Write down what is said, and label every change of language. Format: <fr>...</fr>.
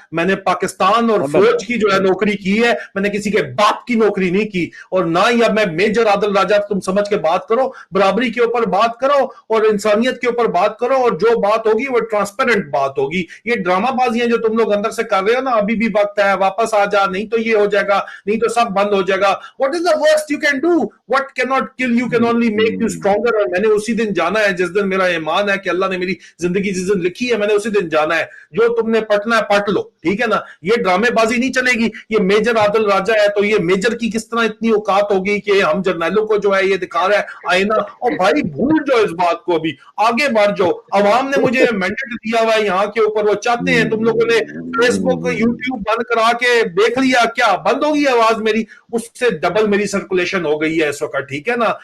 <ur>میں نے پاکستان اور فوج کی جو ہے نوکری کی ہے, میں نے کسی کے باپ کی نوکری نہیں کی. اور نہ ہی اب میں میجر عادل راجہ, تم سمجھ کے بات کرو, برابری کے اوپر بات کرو, اور انسانیت کے اوپر بات کرو, اور جو بات ہوگی وہ ٹرانسپیرنٹ بات ہوگی. یہ ڈرامہ بازیاں جو تم لوگ اندر سے کر رہے ہو نا, ابھی بھی وقت ہے, واپس آ جا, نہیں تو یہ ہو جائے گا, نہیں تو سب بند ہو جائے گا.</ur> <en>What is the worst you can do? What cannot kill you can only make you stronger.</en> <ur>اور میں نے اسی دن جانا ہے جس دن میرا ایمان ہے کہ اللہ نے میری زندگی جس دن لکھی ہے, میں نے اسی دن جانا ہے. جو تم نے پٹنا ہے پٹ لو, ٹھیک ہے نا. یہ ڈرامے بازی نہیں چلے گی. یہ میجر عادل راجہ ہے, تو یہ میجر کی کس طرح اتنی اوقات ہوگی کہ ہم جرنیلوں کو جو ہے یہ دکھا رہا ہے آئینہ. اور بھائی بھول جاؤ اس بات کو, ابھی آگے بڑھ جاؤ. عوام نے مجھے مینڈیٹ دیا ہوا ہے یہاں کے اوپر, وہ چاہتے ہیں, تم لوگوں نے فیس بک یوٹیوب بند کرا کے دیکھ لیا, کیا بند ہوگی آواز میری؟ اس سے ڈبل میری سرکولیشن ہو گئی ہے اس وقت, ٹھیک ہے نا.</ur>